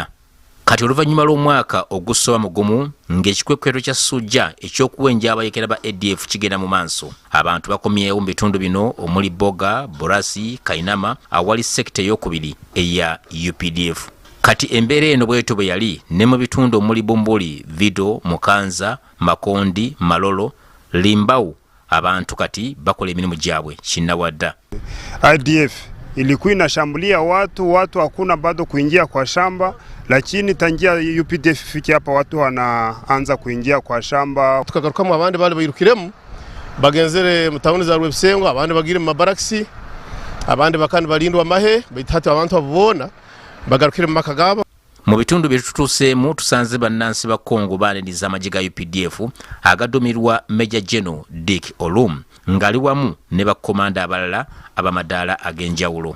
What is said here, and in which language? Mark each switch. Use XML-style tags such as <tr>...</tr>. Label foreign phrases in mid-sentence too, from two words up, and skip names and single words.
<lg>Kati oluvannyuma lw'omwaka ogusooba mu gumu ng'ekikwekweto kya Sujja ekyokuwenja abayeekera ba ADF kigenda mu maaso abantu bakomyewo mu bitundu bino omuli Boga Burasi Kainama awali sekita ey'okubiri eya UPDF. Kati embeera eno bwetyo bwe yali ne mu bitundu omuli Bumbuli Vido Mukanza Makondi Malolo Limbawu abantu kati bakola emirimu gyabwe kinnawadda.</lg> <sw>IDF ilikuwa inashambulia watu hakuna bado kuingia kwa shamba, lakini tangia UPDF fiki hapa watu wanaanza kuingia kwa shamba.</sw> <ttj>Tukagaruka mu abandi bali bayirukiremu bagenzere mu tawuni za Rwebisengo abandi bagire mu mabaraksi abandi bakandi balindwa mahe bitatu abantu abubona bagarukire mu makagaba.</ttj> <lg>Mu bitundu bye tutuuseemu tusanze bannansi ba Congo baaniriza amagye ga UPDF agadumirwa Major General Dick Olum ngali wamu ne bakomanda abalala abamadaala ag'enjawulo.</lg>